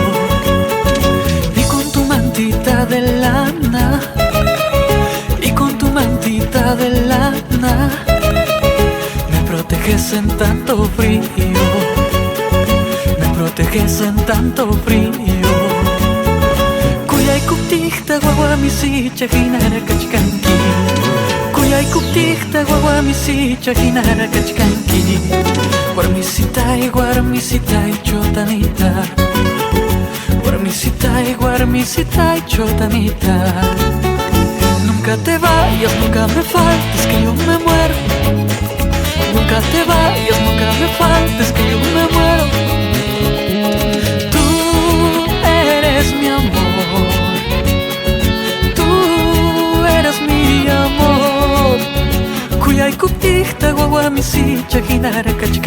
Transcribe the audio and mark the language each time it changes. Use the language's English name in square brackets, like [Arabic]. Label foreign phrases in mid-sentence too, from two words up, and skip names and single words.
[Spanish] Y con tu mantita de lana, y con tu mantita de lana, me proteges en tanto frío, me proteges en tanto frío. [Quechua] Kuyay kuptihta wawa misicha hinara kachkanki, kuyay kuptihta wawa misicha hinara kachkanki. Warmisitay chotanita, warmisitay chotanita. [Spanish] Nunca te vayas, nunca me faltes, que yo me muero. Nunca te vayas, nunca me faltes, que yo me muero. Tú eres mi amor, mi amor. [Quechua] Kuyay kuptihta wawa misicha hinara